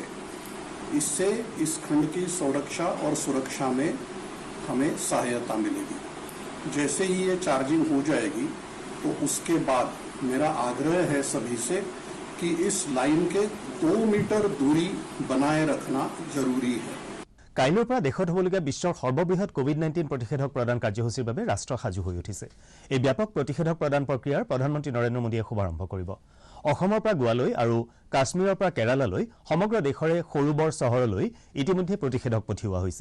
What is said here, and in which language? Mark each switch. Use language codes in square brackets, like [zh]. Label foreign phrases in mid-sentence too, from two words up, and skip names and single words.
[hi] इससे इस खंड की संरक्षा और सुरक्षा में हमें सहायता मिलेगी। जैसे ही ये चार्जिंग हो जाएगी तो उसके बाद मेरा आग्रह है सभी से कि इस लाइन के 2 मीटर दूरी बनाए रखना जरूरी है। [as] কাইলৈৰ পৰা দেশত হ'বলগীয়া বিশ্বৰ সৰ্ববৃহৎ কোভিড-19 প্ৰতিষেধক প্ৰদান কাৰ্যসূচীৰ বাবে ৰাষ্ট্ৰ সাজু হৈ উঠিছে। এই ব্যাপক প্ৰতিষেধক প্ৰদান প্ৰক্ৰিয়াৰ প্ৰধানমন্ত্ৰী নৰেন্দ্ৰ মোদীয়ে শুভাৰম্ভ কৰিব। অসমৰ পৰা গোৱালৈ আৰু কাশ্মীৰৰ পৰা কেৰালালৈ সমগ্ৰ দেশৰে সৰু বৰ চহৰলৈ ইতিমধ্যে প্ৰতিষেধক পঠিওৱা হৈছে।